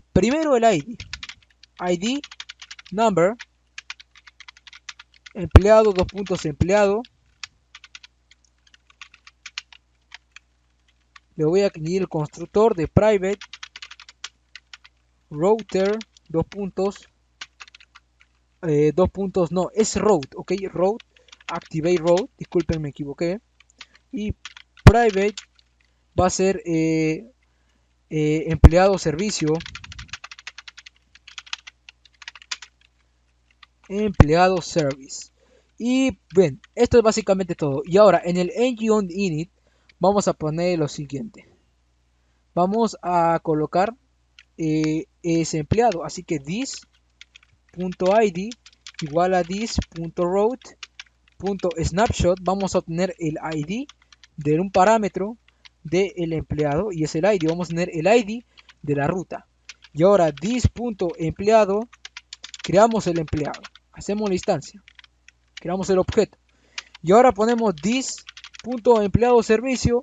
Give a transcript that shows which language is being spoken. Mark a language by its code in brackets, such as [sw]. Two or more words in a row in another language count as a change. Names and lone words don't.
[es] Primero el ID number, empleado, dos puntos empleado. Le voy a añadir el constructor de [en] private router, [es] dos puntos, no, es route, ok, route, [en] activate route, [es] disculpen, me equivoqué. Y private va a ser empleado servicio, empleado service. Y bien, esto es básicamente todo. Y ahora en el [en] ng init [es] vamos a poner lo siguiente. Vamos a colocar ese empleado. Así que this.id igual a this.route.snapshot. Vamos a obtener el ID de un parámetro del empleado y es el ID. Vamos a tener el ID de la ruta. Y ahora this.empleado, creamos el empleado. Hacemos la instancia. Creamos el objeto. Y ahora ponemos this.empleado servicio.